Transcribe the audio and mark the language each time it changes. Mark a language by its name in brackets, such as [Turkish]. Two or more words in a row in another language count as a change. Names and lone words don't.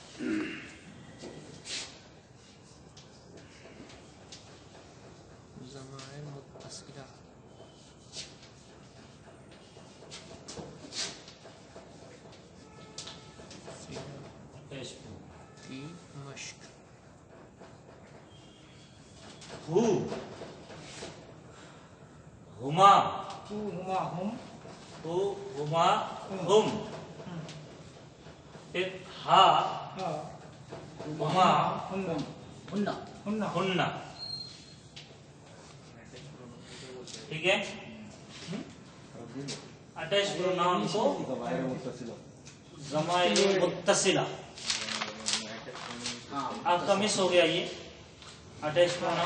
[Arabic] ضمائر متصلة. [Hindi] अटैच की मश्क। [Arabic] ه، هما, ه هما هم ه هما هم, फिर हा [Hindi] हाँ [Arabic] हुमा हुन्ना हुन्ना हुन्ना हुन्ना, [Hindi] ठीक है। [English] attach pronoun [Hindi] को [Arabic] ضمائر متصلة, [Hindi] हाँ आपका मिस हो गया ये [English] attach pronoun,